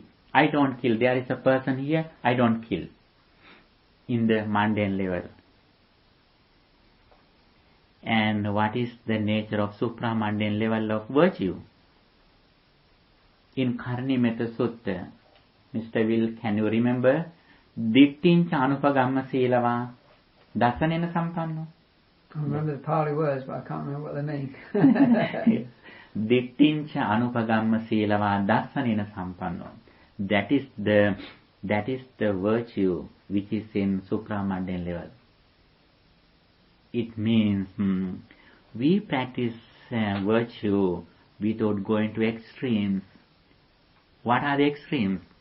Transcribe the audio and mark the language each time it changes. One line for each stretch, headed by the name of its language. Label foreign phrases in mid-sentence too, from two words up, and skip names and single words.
English: I don't kill, there is a person here, I don't kill. In the mundane level. And what is the nature of supramundane level of virtue? In Karnimetta Sutta, Mr. Will, can you remember?
Pali: Dittincha anupagamma silava dasanena sampanno.
English: I remember the Pali words, but I can't remember what they mean.
Pali: Dittincha anupagamma silava dasanena sampanno.
English: That is the virtue which is in supramundane level. It means we practice virtue without going to extremes. What are the extremes?